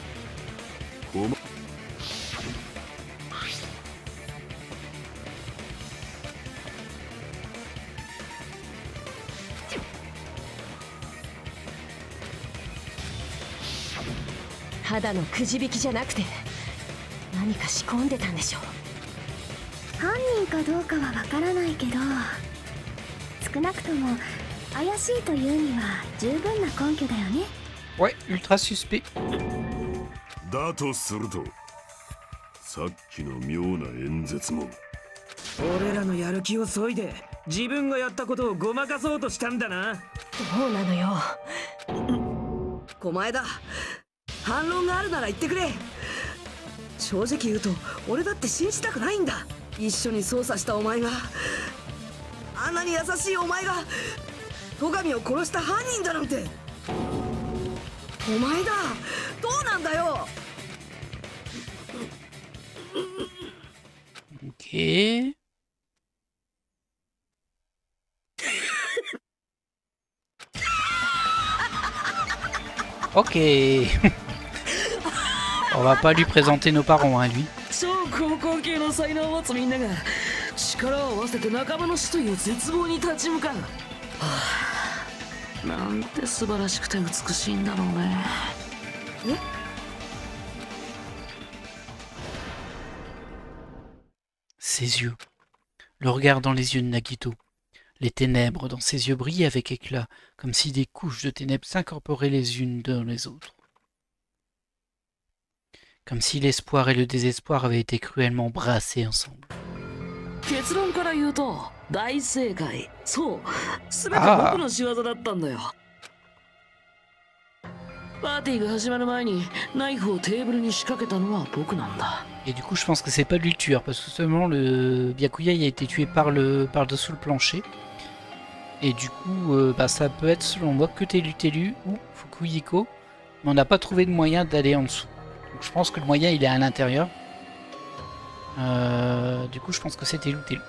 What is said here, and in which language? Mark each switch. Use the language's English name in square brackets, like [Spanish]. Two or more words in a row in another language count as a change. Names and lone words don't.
[Japanese] 肌のくじ引きじゃなくて何か仕込んでたんでしょう。犯人かどうかはわからないけど少なくとも怪しいというには十分な根拠だよね。 [French] Ouais, ultra suspect. [Japanese] だとするとさっきの妙な演説も俺らのやる気を削いで自分がやったことをごまかそうとしたんだな。どうなのよ。狛江だ。反論があるなら言ってくれ。正直言うと俺だって信じたくないんだ。一緒に捜査したお前があんなに優しいお前が戸上を殺した犯人だなんて。お前だ。どうなんだよ。 [French] Ok. Ok. On va pas lui présenter nos parents, hein, lui. [Japanese] 超高校系の才能を持つみんなが力を合わせて仲間の死という絶望に立ち向かう。はあ、なんて素晴らしくて美しいんだろうね。 [French] Ses yeux. Le regard dans les yeux de Nagito. Les ténèbres dans ses yeux brillaient avec éclat, comme si des couches de ténèbres s'incorporaient les unes dans les autres. Comme si l'espoir et le désespoir avaient été cruellement brassés ensemble. [Japanese] 結論から言うと大正解。そう、すべて僕の仕業だったんだよ。パーティーが始まる前にナイフをテーブルに仕掛けたのは僕なんだ。 [French] Et du coup, je pense que c'est pas lui le tueur, parce que seulement le Byakuya il a été tué par-dessous le plancher. Et du coup, bah, ça peut être selon moi que Telu ou Fukuyiko, mais on n'a pas trouvé de moyen d'aller en dessous. Donc je pense que le moyen il est à l'intérieur. Du coup, je pense que c'était loup.